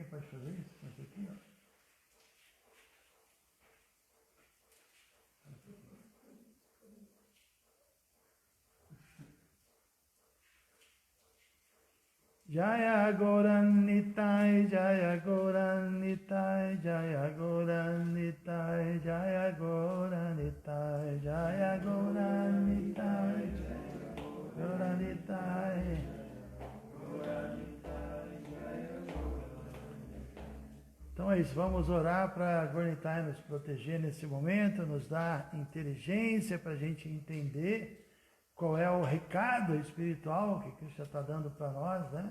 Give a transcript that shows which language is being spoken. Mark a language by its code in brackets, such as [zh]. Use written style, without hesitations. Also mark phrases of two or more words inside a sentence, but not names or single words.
[pt] pode fazer isso? Mas aqui, ó. [sa] Jaya Goran Nitai, Jaya Goran Nitai, Jaya Goran Nitai, Jaya Goran Nitai, Jaya Goran Nitai, Goran Nitai. [pt] Então é isso, vamos orar para Gornitai nos proteger nesse momento, nos dar inteligência para a gente entender qual é o recado espiritual que Krishna está dando para nós, né?